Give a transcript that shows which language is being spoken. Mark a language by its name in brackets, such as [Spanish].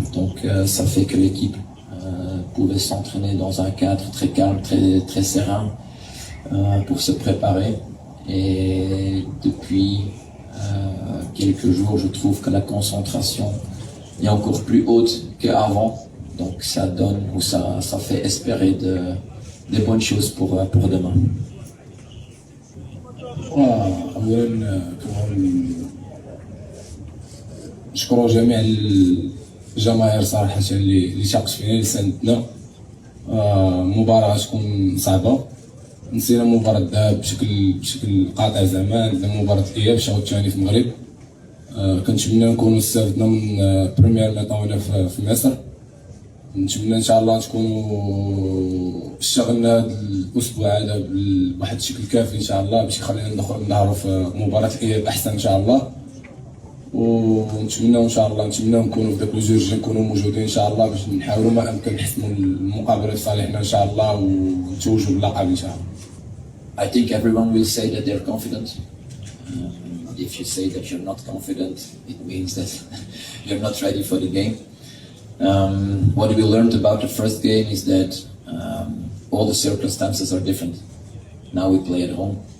[French] Donc ça fait que l'équipe pouvait s'entraîner dans un cadre très calme, très serein pour se préparer. Et depuis quelques jours, je trouve que la concentration est encore plus haute qu'avant. Donc ça donne ou ça fait espérer des bonnes choses pour demain. [Arabic] أولا نشكر جميع الجماهير صراحة اللي شاقت فينا اللي ساندتنا. المباراة غتكون صعبة، نسينا مباراة الذهاب بشكل قاطع زعما، عندنا مباراة الإياب الشوط الثاني في المغرب. كنتمنى نكونوا استفدنا من بريمير ميطون في مصر. نتمنى ان شاء الله تكونوا اشتغلنا هذا الاسبوع هذا بواحد الشكل كافي ان شاء الله باش يخلينا نظهروا في مباراة الاياب احسن ان شاء الله. ونتمنى ان شاء الله نكونوا في داك الجوج نكونوا موجودين ان شاء الله باش نحاولوا ما امكن نحسنوا المقابله لصالحنا ان شاء الله ونتوجوا باللقب ان شاء الله. [English] I think everyone will say that they're confident. If you say that you're not confident, it means that you're not ready for the game. What we learned about the first game is that all the circumstances are different. Now we play at home.